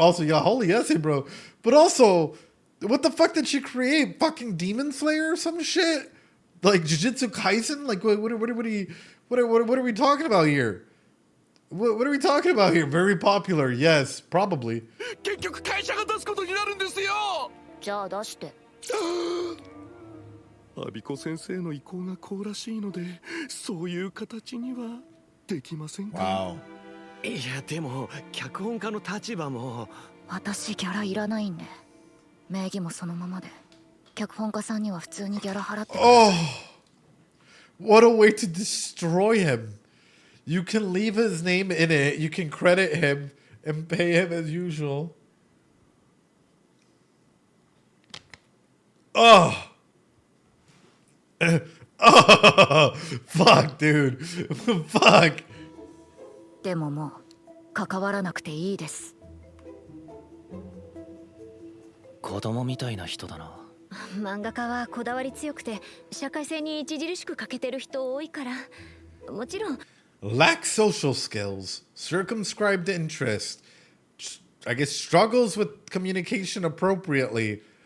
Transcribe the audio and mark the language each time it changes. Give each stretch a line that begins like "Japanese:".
English: Also, yeah, holy essay, bro. But also, what the fuck did she create? Fucking Demon Slayer or some shit? Like Jujutsu Kaisen? Like what are we talking about here? What are we talking about here? Very popular, yes, probably.
Japanese: 結局会社が出すことになるんですよ。じゃあ出して。アビコ先生の意向がこうらしいので、そういう形にはできませんか。
English: Wow.
Japanese: いやでも脚本家の立場も。私ギャラいらないんで。名義もそのままで。脚本家さんには普通にギャラ払って。
English: Oh, what a way to destroy him. You can leave his name in it. You can credit him and pay him as usual. Oh. Oh, fuck, dude. Fuck.
Japanese: でももう関わらなくていいです。子供みたいな人だな。漫画家はこだわり強くて社会性に著しく欠けてる人多いから。もちろん。
English: Lack social skills, circumscribed interest, I guess struggles with communication appropriately.